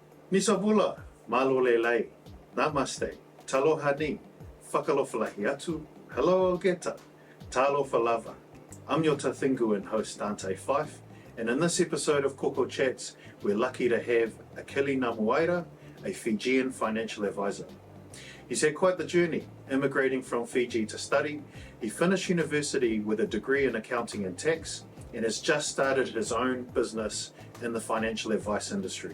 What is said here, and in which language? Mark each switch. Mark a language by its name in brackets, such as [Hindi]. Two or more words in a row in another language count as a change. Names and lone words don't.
[English] Nisabula, malolelei, namaste, taloha ni, whakalofalahi atu, hello geta, talofa lava. I'm your Tathingu and host Dante Fife, and in this episode of KOKO Chats, we're lucky to have Akili Namuaira, a Fijian financial advisor. He's had quite the journey, immigrating from Fiji to study. He finished university with a degree in accounting and tax, and has just started his own business in the financial advice industry.